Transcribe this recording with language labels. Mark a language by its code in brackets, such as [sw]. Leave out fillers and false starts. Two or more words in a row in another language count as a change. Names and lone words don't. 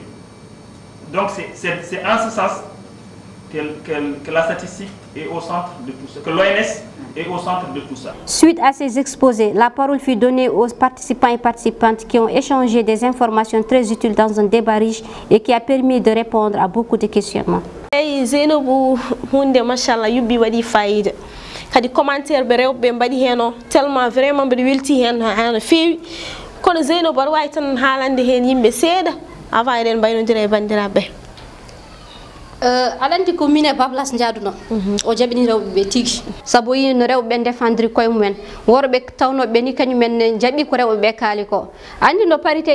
[fr] Donc c'est en ce sens que la statistique est au centre de tout ça, que l'ONS est au centre de tout ça. Suite à ces exposés, la parole fut donnée aux participants et participantes qui ont échangé des informations très utiles dans un débat riche et qui a permis de répondre à beaucoup de questionnements. [ff] Hey Zainabou hunde machallah yubbi wadi faïda kadi commentaire be rewbe mbadi heno [fr] tellement vraiment [ff] be welti hen hana fewi kono Zainabou bar way tan haalande hen yimbe seeda avant eden baynodira e bandirabe alanti ko mine bablas jaaduno o jabini rewbe be tigi sabo yino rewbe defandri koy mumen worbe tawno be ni kanyum men jabi ko rewbe be kaali ko andi no parité